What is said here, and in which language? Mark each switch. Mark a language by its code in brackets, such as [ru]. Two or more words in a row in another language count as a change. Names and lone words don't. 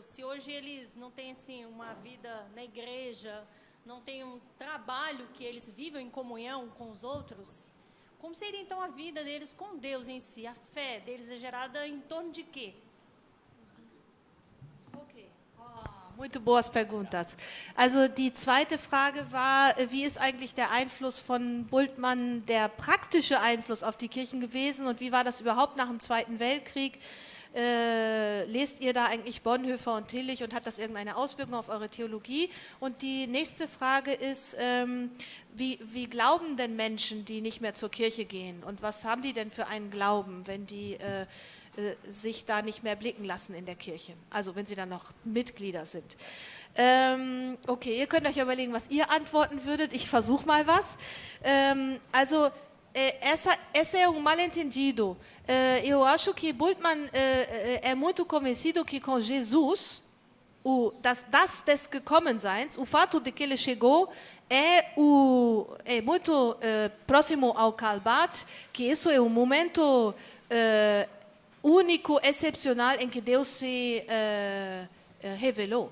[pt] Se hoje eles não têm assim, uma vida na igreja, não têm um trabalho que eles vivem em comunhão com os outros, como seria então a vida deles com Deus em si? A fé deles é gerada em torno de quê? Muito boas perguntas. [de] Also die zweite Frage war, wie ist eigentlich der Einfluss von Bultmann, der praktische Einfluss auf die Kirchen gewesen und wie war das überhaupt nach dem Zweiten Weltkrieg? Lest ihr da eigentlich Bonhoeffer und Tillich und hat das irgendeine Auswirkung auf eure Theologie? Und die nächste Frage ist, wie glauben denn Menschen, die nicht mehr zur Kirche gehen? Und was haben die denn für einen Glauben, wenn die sich da nicht mehr blicken lassen in der Kirche? Also wenn sie dann noch Mitglieder sind. Okay, ihr könnt euch überlegen, was ihr antworten würdet. Ich versuche mal was. [pt] Essa é um mal-entendido. Eu acho que Bultmann é muito convencido que com Jesus, [de] das des Gekommenseins, [pt] o fato de que ele chegou é muito próximo ao Karl Barth, que isso é um momento único, excepcional, em que Deus se revelou.